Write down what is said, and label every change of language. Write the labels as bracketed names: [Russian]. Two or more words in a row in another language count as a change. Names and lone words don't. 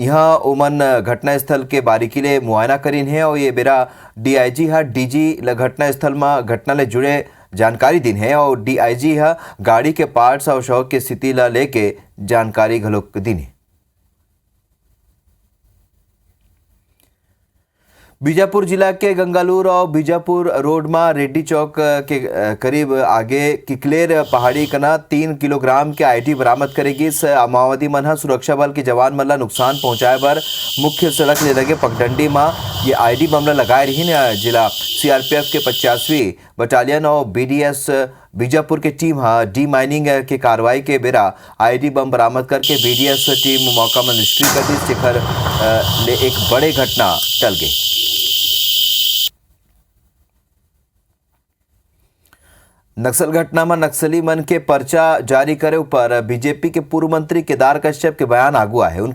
[Chhattisgarhi] यहाँ ओमन घटनास्थल के बारीकी ले मुआयना करीन है और ये बेरा DIG DG घटनास्थल में घटना ले जुड़े जानकारी दिन है और DIG गाड़ी के पार्ट्स और शव की स्थिति ला लेके जानकारी घलोक दिन है। बीजापुर जिला के गंगालूर और बीजापुर रोड में रेड्डी चौक के करीब आगे किकलेर पहाड़ी कना 3 किलोग्राम के आईडी बरामद करेगी। माओवादी मन सुरक्षा बल के जवान मन ला नुकसान पहुंचाए बर मुख्य सड़क ले लगे पगडंडी में ये [English] IED bomb [Chhattisgarhi] ला लगाए रही। जिला CRPF के 50वीं बटालियन और BDS बीजापुर के टीम [English] de mining [Chhattisgarhi] के कार्रवाई के बेरा [English] IED bomb [Chhattisgarhi] बरामद करके BDS टीम मौका में निष्क्रिय कर दी। शिखर ले एक बड़े घटना टल गई। नक्सल घटना में नक्सली मन के पर्चा जारी करे ऊपर बीजेपी के पूर्व मंत्री केदार कश्यप के बयान आगुआ है।